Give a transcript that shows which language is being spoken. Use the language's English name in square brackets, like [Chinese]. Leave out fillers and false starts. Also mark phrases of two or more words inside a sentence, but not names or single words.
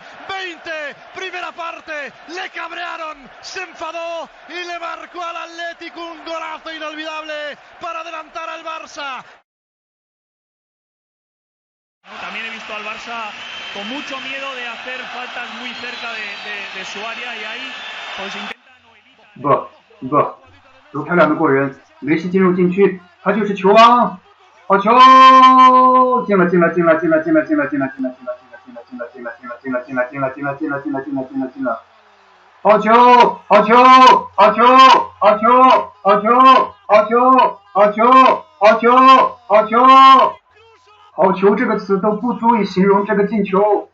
[Spanish] 20, primera parte, le cabrearon, se enfadó y le marcó al Atlético un golazo inolvidable para adelantar al Barça. También he visto al Barça con mucho miedo de hacer faltas muy cerca de su área y ahí pues intentan o evitan... [Chinese] 都漂亮的过人，梅西进入禁区，他就是球王，好球！进了！好球！好球这个词都不足以形容这个进球。